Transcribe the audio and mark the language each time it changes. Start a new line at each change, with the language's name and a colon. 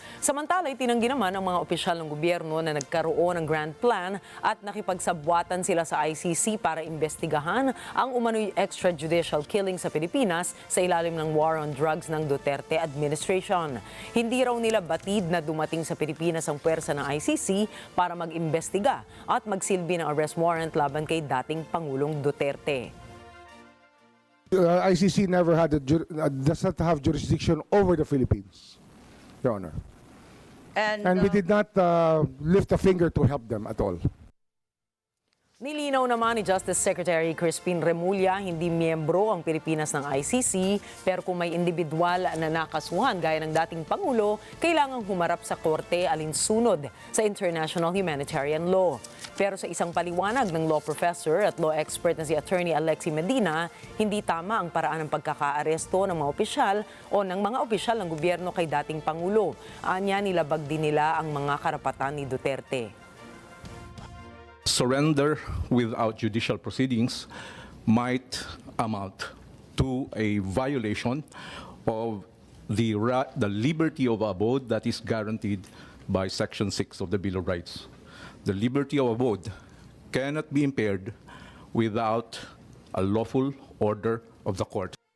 Filipino: Samantala, itinanggi naman ang mga opisyal ng gobyerno na nagkaroon ng
English: grand plan
Filipino: at nakipagsabwatan sila sa ICC para imbestigahan ang umano'y extrajudicial killing sa Pilipinas sa ilalim ng war on drugs ng Duterte administration. Hindi raw nila batid na dumating sa Pilipinas ang puwersa ng ICC para mag-imbestiga at magsilbi ng arrest warrant laban kay dating Pangulong Duterte.
English: ICC never had does not have jurisdiction over the Philippines, Your Honor. And we did not lift a finger to help them at all.
Filipino: Nilinaw naman ni Justice Secretary Crispin Remulla, hindi miyembro ang Pilipinas ng ICC, pero kung may individual na nakasuhan gaya ng dating Pangulo, kailangang humarap sa korte alinsunod sa international humanitarian law. Pero sa isang paliwanag ng law professor at law expert na si Attorney Alexi Medina, hindi tama ang paraan ng pagkakaaresto ng mga opisyal o ng mga opisyal ng gobyerno kay dating Pangulo. Anya, nilabag din nila ang mga karapatan ni Duterte.
English: Surrender without judicial proceedings might amount to a violation of the liberty of abode that is guaranteed by Section 6 of the Bill of Rights. The liberty of abode cannot be impaired without a lawful order of the court.